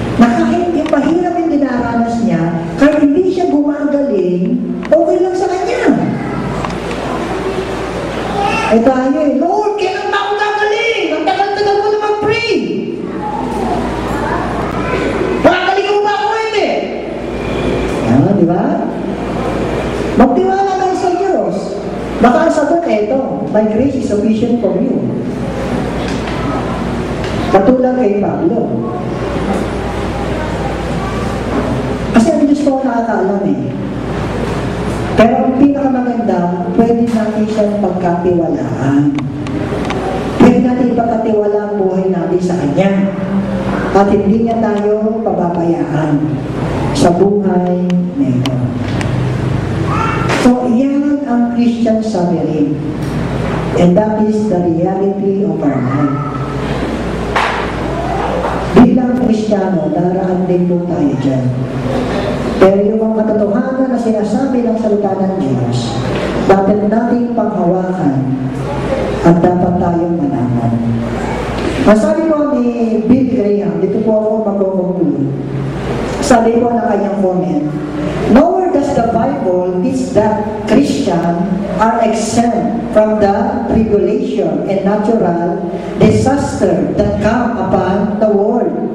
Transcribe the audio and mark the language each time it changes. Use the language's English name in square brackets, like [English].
[Filipino] Na kahit mahirap yung dinaranas niya, kahit hindi siya gumagaling, okay lang sa kanya. Ay tayo eh, Lord, kailan ba ako gagaling? Ang tagal-tagal ko naman pray. Makagaling mo ba ako hindi? Yan, di ba? Magtiwala tayo sa Diyos. Baka ang sagot eto, [English] my grace is sufficient for you. [Filipino] Katulad kay Pablo. Kasi ang Diyos ko nakakaalam eh. Pero ang pinakamaganda, pwede natin siyang pagkatiwalaan. Pwede natin pagkatiwala ang buhay natin sa Kanya. At hindi niya tayo pababayaan sa buhay nito. So, yan ang Christian summary. [English] And that is the reality of our life. [Filipino] Bilang Kristiyano, daraan din po tayo dyan. Pero yung mga katotohanan na sinasabi ng salita ng Diyos, dapat natin panghawakan at dapat tayong malaman. Sabi po ni Bill Graham, dito po ako mag-conclude. Sabi po na kanyang comment, [English] nowhere does the Bible teach that Christians are exempt from the tribulation and natural disaster that come upon the world.